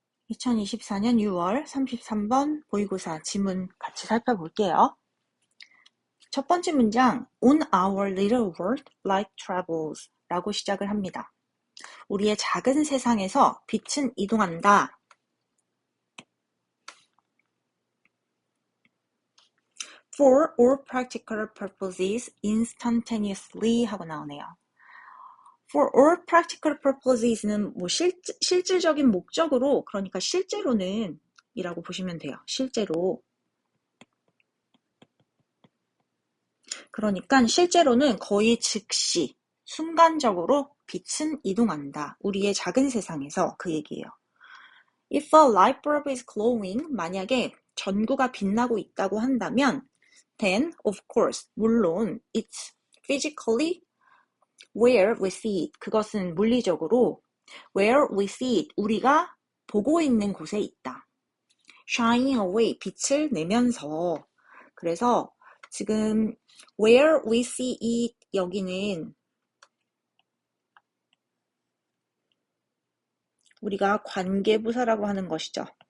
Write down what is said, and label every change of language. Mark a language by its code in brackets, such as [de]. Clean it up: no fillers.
[ko] 2024년 6월 33번 모의고사 지문 같이 살펴볼게요. 첫 번째 문장, [en] On our little world, light travels [ko] 라고 시작을 합니다. 우리의 작은 세상에서 빛은 이동한다. [en] For all practical purposes, instantaneously [ko] 하고 나오네요. [en] For all practical purposes [ko] 는 뭐 실질적인 목적으로, 그러니까 실제로는 이라고 보시면 돼요. 실제로. 그러니까 실제로는 거의 즉시, 순간적으로 빛은 이동한다. 우리의 작은 세상에서 그 얘기예요. [en] If a light bulb is glowing, [ko] 만약에 전구가 빛나고 있다고 한다면 [en] then, of course, [ko] 물론 [en] it's physically where we see it. [ko] 그것은 물리적으로 [en] where we see it. [ko] 우리가 보고 있는 곳에 있다. [en] shining away, [ko] 빛을 내면서. 그래서 지금 [en] where we see it [ko] 여기는 우리가 관계부사라고 하는 것이죠.